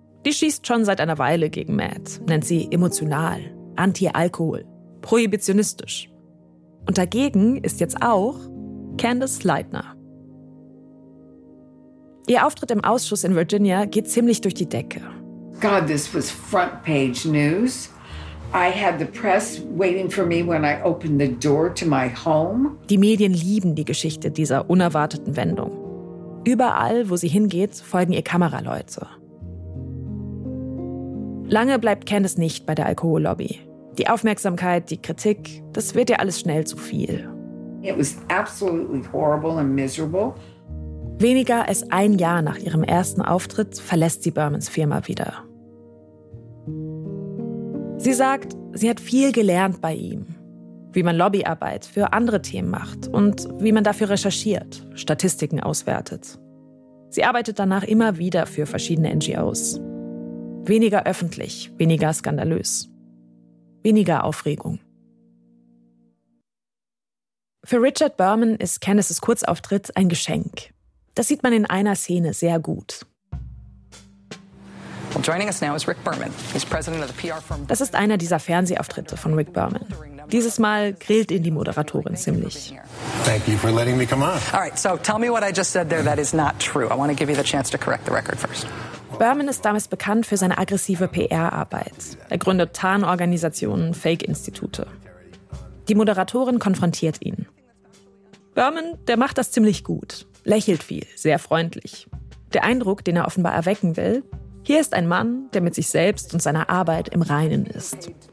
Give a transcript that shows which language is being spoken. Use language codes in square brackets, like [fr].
[de] Die schießt schon seit einer Weile gegen Matt. Nennt sie emotional, anti-Alkohol, prohibitionistisch. Und dagegen ist jetzt auch Candace Leitner. Ihr Auftritt im Ausschuss in Virginia geht ziemlich durch die Decke. [en] God, this was front page news. I had the press waiting for me when I opened the door to my home. [de] Die Medien lieben die Geschichte dieser unerwarteten Wendung. Überall, wo sie hingeht, folgen ihr Kameraleute. Lange bleibt Candace nicht bei der Alkohollobby. Die Aufmerksamkeit, die Kritik, das wird ihr alles schnell zu viel. [en] It was absolutely horrible and miserable. [de] Weniger als ein Jahr nach ihrem ersten Auftritt verlässt sie Bermans Firma wieder. Sie sagt, sie hat viel gelernt bei ihm. Wie man Lobbyarbeit für andere Themen macht und wie man dafür recherchiert, Statistiken auswertet. Sie arbeitet danach immer wieder für verschiedene NGOs. Weniger öffentlich, weniger skandalös. Weniger Aufregung. Für Richard Berman ist Candaces Kurzauftritt ein Geschenk. Das sieht man in einer Szene sehr gut. [en] Joining us now is Rick Berman. He's president of the PR firm. [de] Das ist einer dieser Fernsehauftritte von Rick Berman. Dieses Mal grillt ihn die Moderatorin ziemlich. [en] Thank you for letting me come on. All right, so tell me what I just said there that is not true. I want to give you the chance to correct the record first. [de] Berman ist damals bekannt für seine aggressive PR-Arbeit. Er gründet Tarnorganisationen, Fake-Institute. Die Moderatorin konfrontiert ihn. Berman, der macht das ziemlich gut. Lächelt viel, sehr freundlich. Der Eindruck, den er offenbar erwecken will: Hier ist ein Mann, der mit sich selbst und seiner Arbeit im Reinen ist.